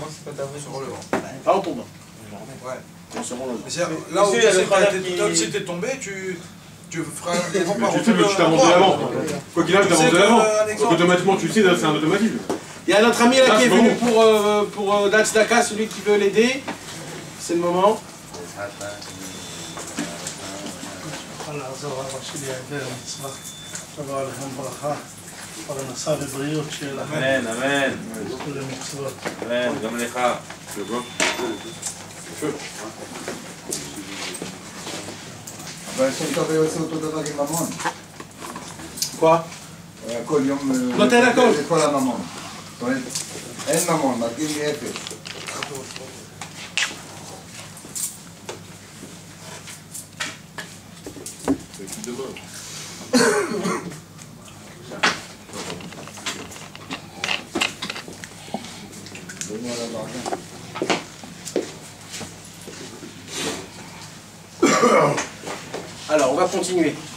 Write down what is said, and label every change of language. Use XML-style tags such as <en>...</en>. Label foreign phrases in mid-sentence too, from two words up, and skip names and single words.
<fr>Pas en tombant. En se relevant. Là où tu t'es tombé, tu feras des bons par tu sais que tu t'es avancé d'avant. Quoi qu'il arrive, tu t'es avancé d'avant. Donc automatiquement, tu sais, c'est un automatisme. Il y a notre ami là qui est venu pour Datsdaka, celui qui veut l'aider. C'est le moment. Amen, amen.</fr> <he>Amen, גם לך. אבל שאתה עושה אותו דבר עם ממון.</he> <fr>quoi?</fr> <he>כל יום... נותן הכל. זה כל הממון. זאת אומרת, אין ממון, מתאים לי אפס.</he> <fr>Alors, on va continuer.</fr>